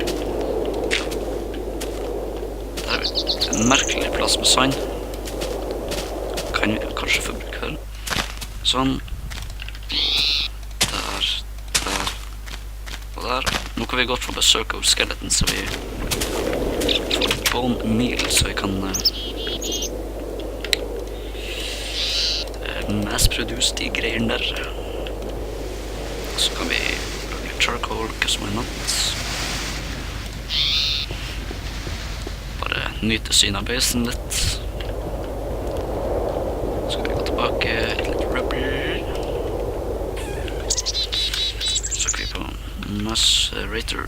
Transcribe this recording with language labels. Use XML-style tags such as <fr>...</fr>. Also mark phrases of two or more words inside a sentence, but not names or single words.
<no>Der har vi en merkelig plass med sand. Kan vi kanskje få bruk for. Sånn. Der, der, og der. Nå kan vi godt få besøk av skeletten, så vi får</no> <en>bone meal,</en> <no>så vi kan mass-produce de greiene der. Så kan vi lage litt charcoal,</no> <en>because why not?</en> <no>Bare nyte synet av basen litt. Så skal vi gå tilbake, litt rubber. Så skal vi på macerator.</no>